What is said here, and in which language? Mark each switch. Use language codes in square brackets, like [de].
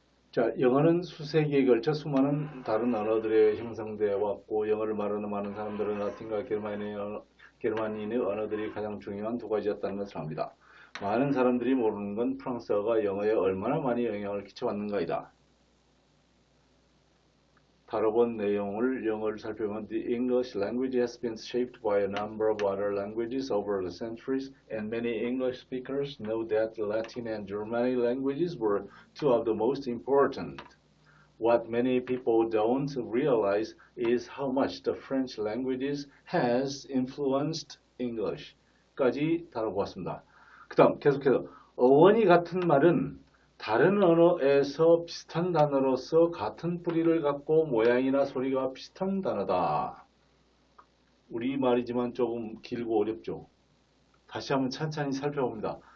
[ko] 자, 영어는 수세기에 걸쳐 수많은 다른 언어들에 형성되어 왔고, 영어를 말하는 많은 사람들은 라틴과 게르만인의 언어들이 가장 중요한 두 가지였다는 것을 압니다. 많은 사람들이 모르는 건 프랑스어가 영어에 얼마나 많이 영향을 끼쳐왔는가이다. 다뤄본 내용을 영어를 살펴보면 [en] The English language has been shaped by a number of other languages over the centuries, and many English speakers know that Latin and Germanic languages were two of the most important. What many people don't realize is how much the French languages has influenced English [ko] 까지 다뤄보았습니다. 그 다음 계속해서 어원이 같은 말은 다른 언어에서 비슷한 단어로서 같은 뿌리를 갖고 모양이나 소리가 비슷한 단어다. 우리말이지만 조금 길고 어렵죠. 다시 한번 찬찬히 살펴봅니다.